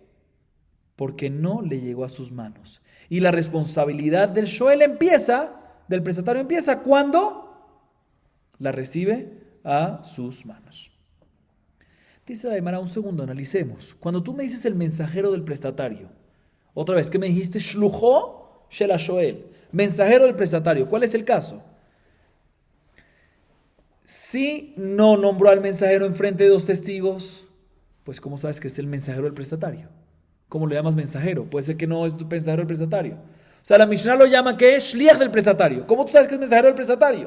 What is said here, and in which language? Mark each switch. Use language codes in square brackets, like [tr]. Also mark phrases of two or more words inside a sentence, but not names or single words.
[es] Porque no le llegó a sus manos. Y la responsabilidad del shoel del prestatario empieza cuando la recibe a sus manos. Dice la Gemara, un segundo, analicemos. Cuando tú me dices el mensajero del prestatario, otra vez, ¿qué me dijiste? [he] שלוחו של שואל, [es] mensajero del prestatario. ¿Cuál es el caso? Si no nombró al mensajero enfrente de dos testigos, pues ¿cómo sabes que es el mensajero del prestatario? ¿Cómo lo llamas mensajero? Puede ser que no es tu mensajero del prestatario. O sea, la Mishnah lo llama que es shliach del prestatario. ¿Cómo tú sabes que es mensajero del prestatario?